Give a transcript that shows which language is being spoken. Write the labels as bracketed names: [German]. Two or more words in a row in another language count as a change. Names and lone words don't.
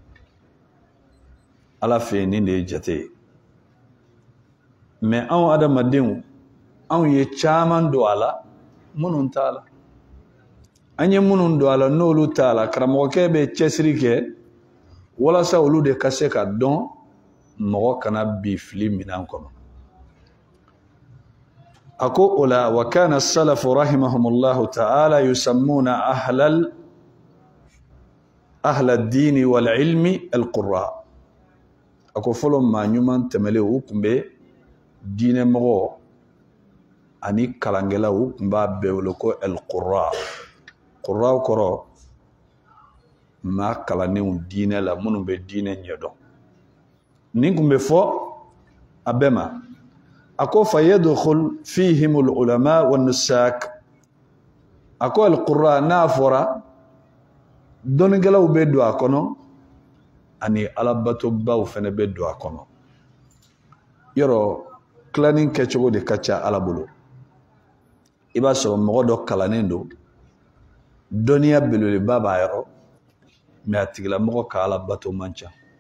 [Bambara] Ala fɛ yen nin de ye jate ye. Mɛ anw adamadenw anw ye caman don a la minnu t'a la. An ye minnu don a la n'olu t'a la, karamɔgɔkɛ bɛ cɛsiri kɛ walasa olu de ka se ka dɔn mɔgɔ kana bi fili minan kɔnɔ. A ko o la [Arabic] وكان السلف رحمهم الله تعالى يسمون أهل الدين والعلم القراء. [Bambara] A ko fɔlɔ maa ɲuman tɛmɛlen u tun bɛ diinɛ mɔgɔ ani kalankɛlaw u tun b'a bɛɛ wele ko al-qurra. Qurraw kɔrɔ maa kalannenw diinɛ la minnu bɛ diinɛ ɲɛdɔn. Nin kun bɛ fɔ a bɛɛ ma. A ko [Arabic] فيدخل فيهم العلماء والنساك. [Bambara] A ko al-qurra n'a fɔra dɔnnikɛlaw bɛ don a kɔnɔ ani alabatobaw fana bɛ don a kɔnɔ. Yɔrɔ tilanin kɛcogo de ka ca Ala bolo. I b'a sɔrɔ mɔgɔ dɔ kalannen don, dɔnniya belebeleba b'a yɔrɔ, mɛ a tigilamɔgɔ ka alabato man ca.